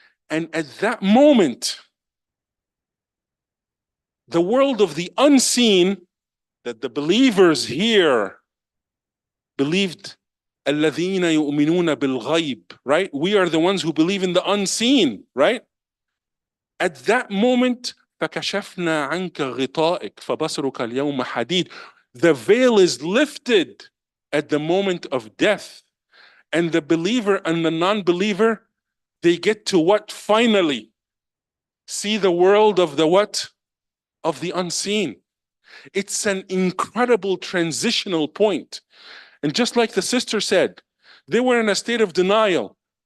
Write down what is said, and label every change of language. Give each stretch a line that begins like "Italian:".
English: And at that moment, the world of the unseen that the believers here believed,
Arabic: الَّذِينَ يُؤْمِنُونَ بِالْغَيْبِ,
English: right? We are the ones who believe in the unseen, right? At that moment,
Arabic: فَكَشَفْنَا عَنْكَ غِطَائِكَ فَبَصَرُكَ الْيَوْمَ حَدِيدٌ.
English: The veil is lifted at the moment of death. And the believer and the non-believer, they get to what? Finally, see the world of the what? Of the unseen. It's an incredible transitional point. And just like the sister said, they were in a state of denial.